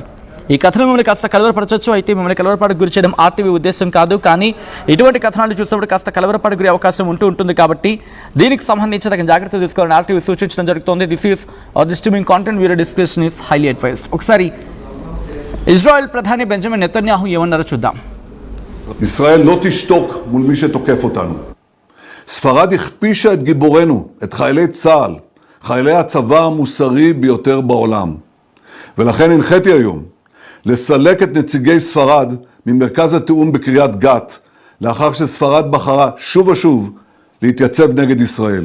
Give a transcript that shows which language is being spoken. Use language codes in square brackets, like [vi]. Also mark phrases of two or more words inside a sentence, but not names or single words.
[te] ఈ కథనం మిమ్మల్ని కాస్త కలవరపరచవచ్చు, అయితే మిమ్మల్ని కలవరపాటుకు గురి చేయడం ఆర్టీవీ ఉద్దేశం కాదు. కానీ ఇటువంటి కథనాలు చూసినప్పుడు కాస్త కలవరపాటు గురి అవకాశం ఉంటుంది కాబట్టి దీనికి సంబంధించి తగిన జాగ్రత్తలు తీసుకోవాలని ఆర్టీవీ సూచించడం జరుగుతుంది. [en] This is distributing content video description is highly advised. [te] ఒకసారి ఇజ్రాయెల్ ప్రధాని బెంజమిన్ నెతన్యాహు ఏమన్నారో చూద్దాం. [he] ישראל לא תשתוק מול מי שתוקף אותנו. ספרד הכפישה את גיבורנו, את חיילי צה"ל, חיילי הצבא המוסרי ביותר בעולם. ולכן הנחיתי היום לסלק את נציגי ספרד ממרכז התיאום בקריית גת, לאחר שספרד בחרה שוב ושוב להתייצב נגד ישראל.